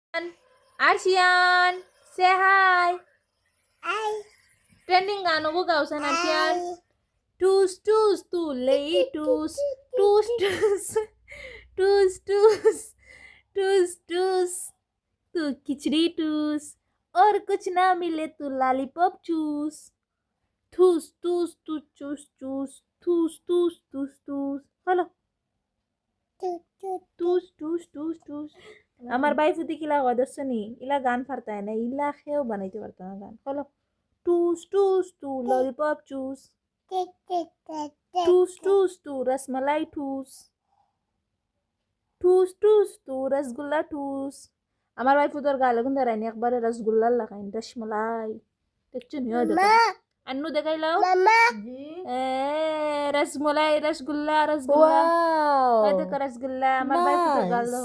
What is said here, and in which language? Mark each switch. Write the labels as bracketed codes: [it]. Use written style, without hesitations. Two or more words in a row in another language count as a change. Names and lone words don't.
[en] Arsian, say hi. Hi. [hi] Trending गानों को गाओ सन Arsian. Toos toos तू ले toos toos toos toos toos toos toos तू खिचड़ी टूस और कुछ ना मिले तू लॉलीपॉप चूस ठूस ठूस तू चूस चूस ठूस ठूस ठूस ठूस हेलो [syl] টুস টুস টুস টুস আমার ভাই ফুটি কিলা হয় দেখছো নি ইলা গান ফারতায় না ইলা খেয়েও বানাইতে পারতো না গান বলো টুস টুস টু ললিপপ চুস টুস টুস টু রসমালাই ঠুস টুস টুস টু রসগুল্লা ঠুস আমার ভাই ফুটোর গালে গুন ধরাইনি একবারে রসগুল্লা লাগাইন রসমালাই দেখছো নি ওই দেখো अन्नू দেখাই লাও জি রসমালাই রসগুল্লা রসগুল্লা ওই দেখো রসগুল্লা আমার ভাই ফুটোর গাল দেখো